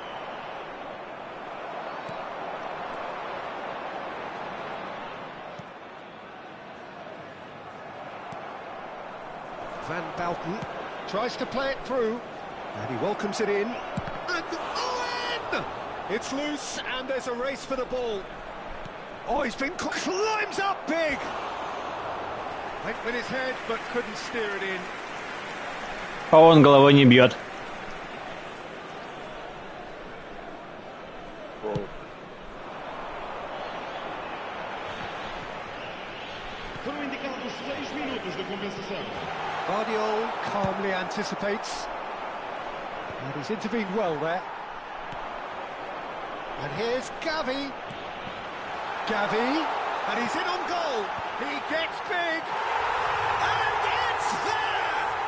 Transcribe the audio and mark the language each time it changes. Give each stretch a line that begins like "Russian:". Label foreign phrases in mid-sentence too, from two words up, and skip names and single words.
English: Van Bouten tries to play it through, and he welcomes it in. And Owen! It's loose, and there's a race for the ball. Oh, he's been climbs up big. Went with his head, but couldn't steer it in.
Russian: А он головой не бьет.
Portuguese: Foram indicados 6 minutos de compensação.
English: Guardiola calmly anticipates. And he's intervened well there. And here's Gavi. Gavi, and he's in on goal. He gets big. And it's there!